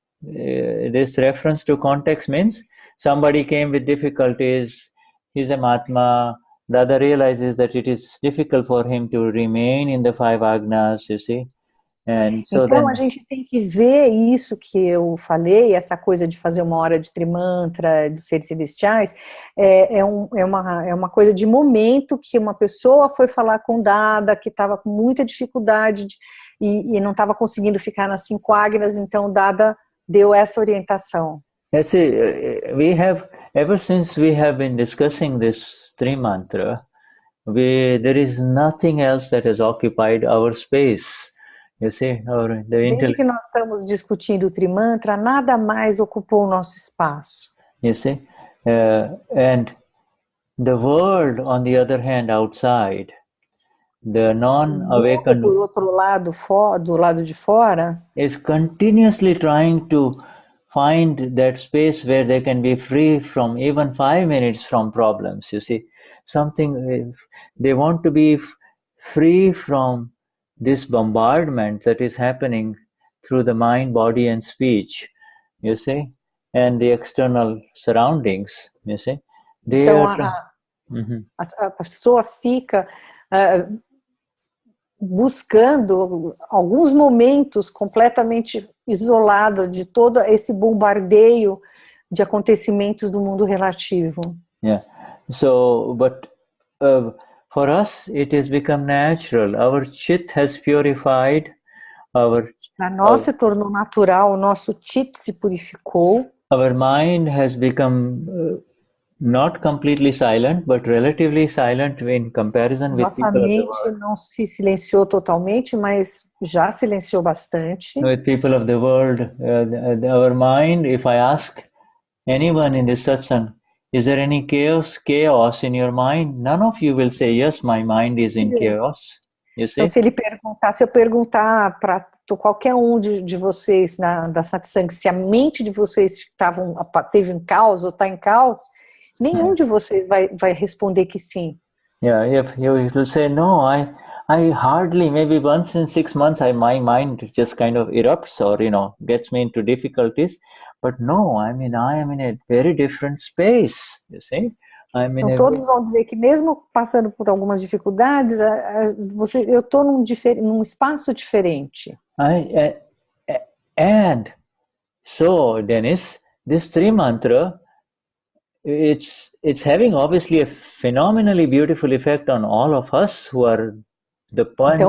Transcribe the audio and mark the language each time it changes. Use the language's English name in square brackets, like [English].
[English] This reference to context means somebody came with difficulties, he's a Mahatma, the other realizes that it is difficult for him to remain in the 5 agnas, you see. [Portuguese] Então a gente tem que ver isso que eu falei, essa coisa de fazer 1 hora de Trimantra, dos seres celestiais, é uma coisa de momento que uma pessoa foi falar com Dada, que estava com muita dificuldade e não estava conseguindo ficar nas 5 agnas, então Dada deu essa orientação. [English] See, ever since we have been discussing this Trimantra, there is nothing else that has occupied our space. You see, [Portuguese] desde que nós estamos discutindo o Trimantra, nada mais ocupou o nosso espaço. [English] You see, and the world, on the other hand, outside, the non-awakened, [Portuguese] por outro lado, do lado de fora, [English] is continuously trying to find that space where they can be free from even 5 minutes from problems. You see, they want to be free from this bombardment that is happening through the mind, body and speech, you see, and the external surroundings, you see. [Portuguese] Então a pessoa fica buscando alguns momentos completamente isolada de todo esse bombardeio de acontecimentos do mundo relativo. [English] Yeah. So, but for us, it has become natural. Our chit has purified. [Portuguese] Para nós se tornou natural, o nosso chit se purificou. [English] Our mind has become not completely silent, but relatively silent in comparison with [Portuguese] nossa [English] people [Portuguese] mente [English] of the world. [Portuguese] Não se silenciou totalmente, mas já silenciou bastante. [English] With people of the world, our mind, if I ask anyone in this satsang, is there any chaos in your mind? None of you will say, yes, my mind is in chaos. You see? [Portuguese] Então, se eu perguntar para qualquer um de vocês da satsang, se a mente de vocês teve um caos ou está em caos, nenhum de vocês vai responder que sim. [English] Yeah, if you will say, no, I hardly, maybe once in 6 months, my mind just kind of erupts or, gets me into difficulties. But no, I mean, I am in a very different space, you see. [Portuguese] Então, todos vão dizer que mesmo passando por algumas dificuldades, eu estou num espaço diferente. [English] And so, Denize, this Trimantra, it's having obviously a phenomenally beautiful effect on all of us who are the point.